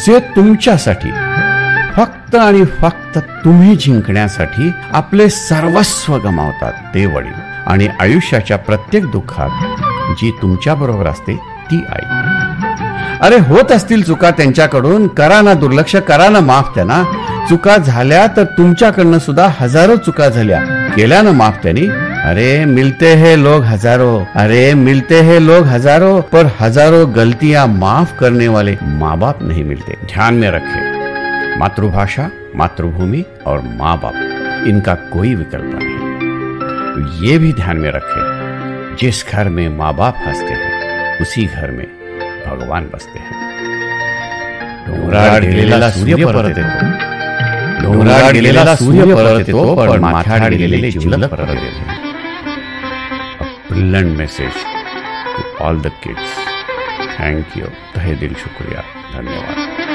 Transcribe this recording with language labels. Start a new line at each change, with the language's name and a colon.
Marathi: जे तुमच्यासाठी फक्त आणि फक्त तुम्ही जिंकण्यासाठी आपले सर्वस्व गमावतात ते वडील, आणि आयुष्याच्या प्रत्येक दुःखात जी तुमच्या बरोबर असते ती आई. अरे होत असतील चुका त्यांच्याकडून, करा ना दुर्लक्ष, करा ना माफ त्यांना. चुका झाल्या तर तुमच्याकडनं सुद्धा हजारो चुका झाल्या, केल्या ना माफ त्यांनी.
Hindi: अरे मिलते हैं लोग हजारों, अरे मिलते हैं लोग हजारों, पर हजारों गलतियां माफ करने वाले माँ बाप नहीं मिलते. ध्यान में रखें, मातृभाषा, मातृभूमि और माँ बाप, इनका कोई विकल्प नहीं. ये भी ध्यान में रखें, जिस घर में माँ बाप हंसते हैं उसी घर में भगवान बसते हैं.
Marathi: डोंगराळ गेलेला सूर्य परत येतो, डोंगराळ गेलेला सूर्य परत येतो, पण माथ्याआड गेलेले जिवलग परत येते.
English: A brilliant message to all the kids. Thank you.
Hindi: तहे दिल शुक्रिया, धन्यवाद.